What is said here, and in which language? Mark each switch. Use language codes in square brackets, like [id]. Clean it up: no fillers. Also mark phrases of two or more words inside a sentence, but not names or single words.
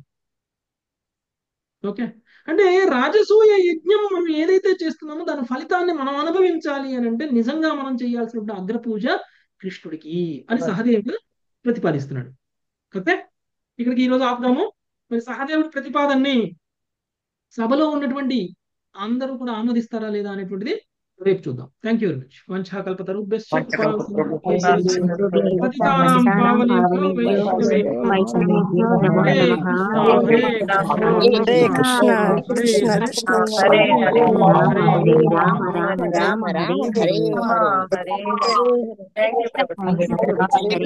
[te] ఓకే, అంటే రాజసూయ యజ్ఞం మనం ఏదైతే చేస్తున్నామో దాని ఫలితాన్ని మనం అనుభవించాలి అని అంటే నిజంగా మనం చేయాల్సిన అగ్రపూజ కృష్ణుడికి అని సహదేవుడు ప్రతిపాదిస్తున్నాడు. ఓకే, ఇక్కడికి ఈరోజు ఆపుదాము. మరి సహదేవుడి ప్రతిపాదనని సభలో ఉన్నటువంటి అందరూ కూడా ఆమోదిస్తారా లేదా అనేటువంటిది రేపు చూద్దాం. [en] Thank you very much. [sa] వంచాకల్పతరుభ్యశ్చ పతితానాం పావనేభ్యో వైష్ణవేభ్యో హరే కృష్ణ హరే కృష్ణ హరే హరే హరే రామ రామ రామ హరే హరే హరే. [en] Thank you ప్రభుజీ.